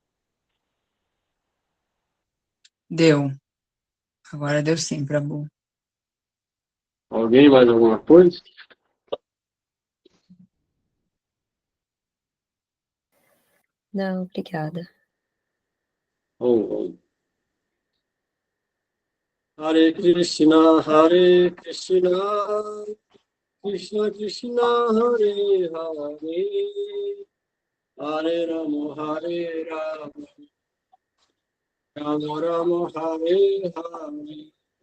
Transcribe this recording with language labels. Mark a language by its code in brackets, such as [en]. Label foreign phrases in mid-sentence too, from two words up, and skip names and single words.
[pt] Deu. Agora deu sim, Prabhu. Alguém mais alguma coisa? Não, obrigada. Vamos. Hare Krishna, Krishna Krishna, Hare Hare, Hare Rama, Hare Rama, Rama Rama, Hare Hare.